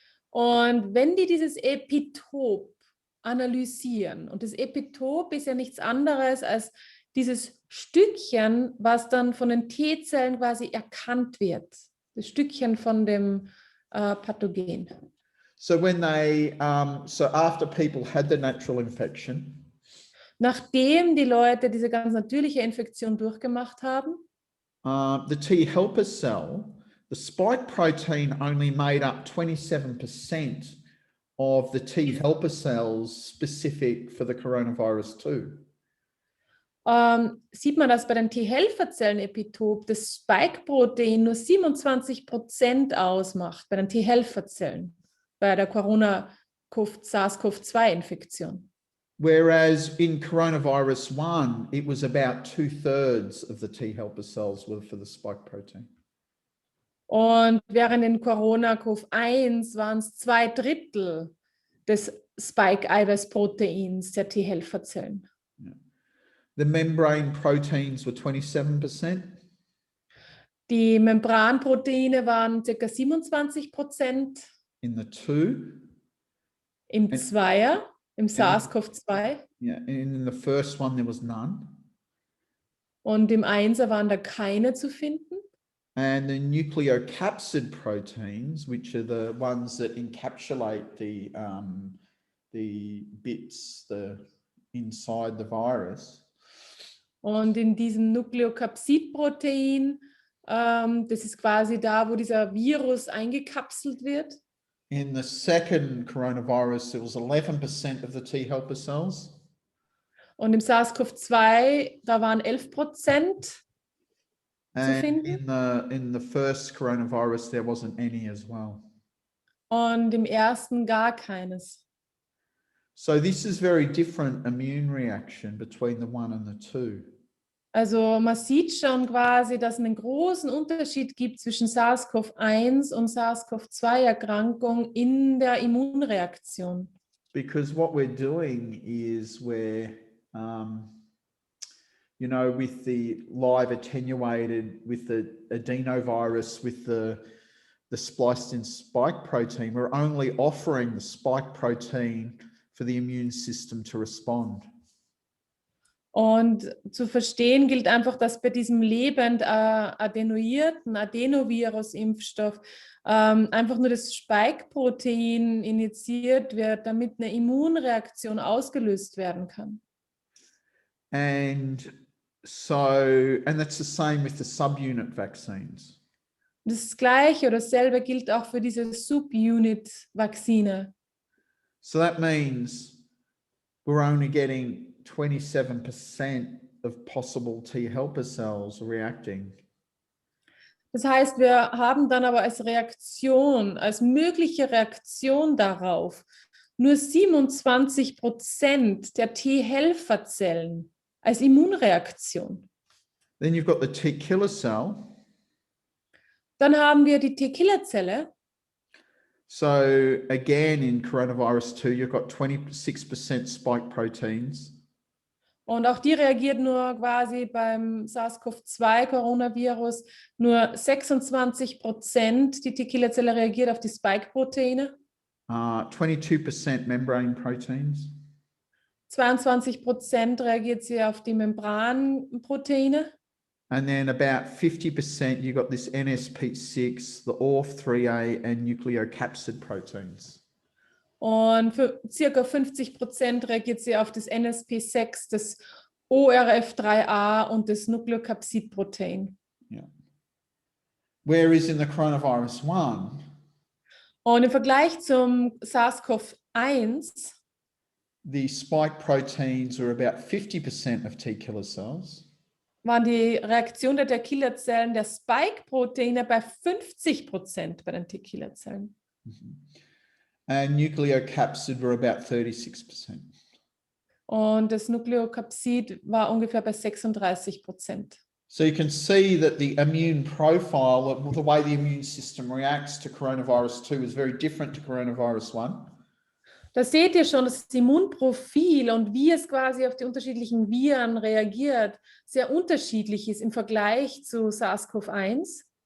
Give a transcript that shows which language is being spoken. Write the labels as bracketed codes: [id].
[de] Und wenn die dieses Epitop analysieren, und das Epitop ist ja nichts anderes als dieses Stückchen, was dann von den T-Zellen quasi erkannt wird. Das Stückchen von dem Pathogen. [en] So when they, so after people had the natural infection, [de] nachdem die Leute diese ganz natürliche Infektion durchgemacht haben, [en] the T helper cell, the spike protein only made up 27% of the T helper cells specific for the coronavirus 2. [de] Sieht man, dass bei den T-Helferzellen-Epitop das Spike-Protein nur 27% ausmacht, bei den T-Helferzellen, bei der SARS-CoV-2-Infektion. [en] Whereas in coronavirus 1, it was about 2/3 of the T helper cells were for the spike protein. [de] Und während in Corona-CoV-1 waren es 2/3 des Spike-Eiweiß-Proteins der T-Helferzellen. [en] Yeah. The membrane proteins were 27%. [de] Die Membranproteine waren ca. 27%. [en] In the 2. [de] Im Zweier, im SARS-CoV-2. [en] Yeah, and in the first one there was none. [de] Und im Einser waren da keine zu finden. [en] And the nucleocapsid proteins, which are the ones that encapsulate the bits inside the virus. [de] Und in diesem Nukleokapsidprotein, das ist quasi da, wo dieser Virus eingekapselt wird. [en] In the second coronavirus, it was 11% of the T helper cells. [de] Und im SARS-CoV-2, da waren 11% zu finden. [en] In the first coronavirus, there wasn't any as well. [de] Und im ersten gar keines. [en] So this is very different immune reaction between the 1 and the 2. [de] Also man sieht schon quasi, dass es einen großen Unterschied gibt zwischen SARS-CoV-1 und SARS-CoV-2-Erkrankung in der Immunreaktion. [en] Because what we're doing is we're, you know, with the live attenuated, with the Adenovirus, with the spliced in spike protein, we're only offering the spike protein for the immune system to respond. [de] Und zu verstehen gilt einfach, dass bei diesem lebend attenuierten Adenovirus-Impfstoff einfach nur das Spike-Protein injiziert wird, damit eine Immunreaktion ausgelöst werden kann. [en] And that's the same with the subunit vaccines. [de] Das Gleiche oder dasselbe gilt auch für diese Subunit-Vakzine. [en] So that means we're only getting 27% of possible T helper cells reacting. [de] Das heißt, wir haben dann aber als Reaktion, als mögliche Reaktion darauf, nur 27% der T-Helferzellen als Immunreaktion. [en] Then you've got the T killer cell. [de] Dann haben wir die T-Killer-Zelle. [en] So again, in coronavirus 2, you've got 26% spike proteins. [de] Und auch die reagiert nur quasi beim SARS-CoV-2-Coronavirus, nur 26% die T-Killer-Zelle reagiert auf die Spike-Proteine. [en] 22% membrane proteins. [de] 22% reagiert sie auf die Membranproteine. [en] And then about 50% you got this NSP6, the ORF3A and nucleocapsid proteins. [de] Und für circa 50% reagiert sie auf das NSP6, das ORF3A und das Nukleokapsid-Protein. [en] Yeah. Whereas in the coronavirus 1, [de] Und im Vergleich zum SARS-CoV-1 [en] the spike proteins are about 50% of T killer cells. [de] waren die Reaktion der T-Killerzellen der Spike-Proteine bei 50% bei den T-Killerzellen. [en] And nucleocapsid were about 36%. [de] Und das Nukleokapsid war ungefähr bei 36%. [en] So you can see that the immune profile, the way the immune system reacts to coronavirus 2 is very different to coronavirus 1. [de] Da seht ihr schon, dass das Immunprofil und wie es quasi auf die unterschiedlichen Viren reagiert, sehr unterschiedlich ist im Vergleich zu SARS-CoV-1.